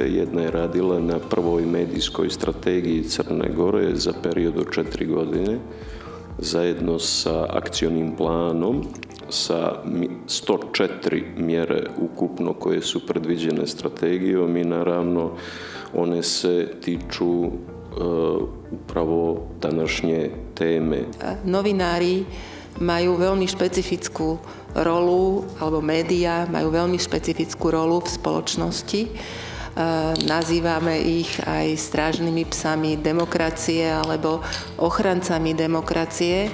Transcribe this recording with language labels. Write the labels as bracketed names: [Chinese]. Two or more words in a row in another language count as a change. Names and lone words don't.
[Serbian] Jedna je radila na prvoj medijskoj strategiji Crne Gore za period od 4 godine, zajedno sa akcionim planom, sa 104 mjere ukupno koje su predviđene strategijom i naravno one se tiču upravo današnje teme. [Slovak] Novinári majú veľmi špecifickú rolu, alebo médiá majú veľmi špecifickú rolu v spoločnosti. Nazývame ich aj strážnymi psami demokracie alebo ochrancami demokracie.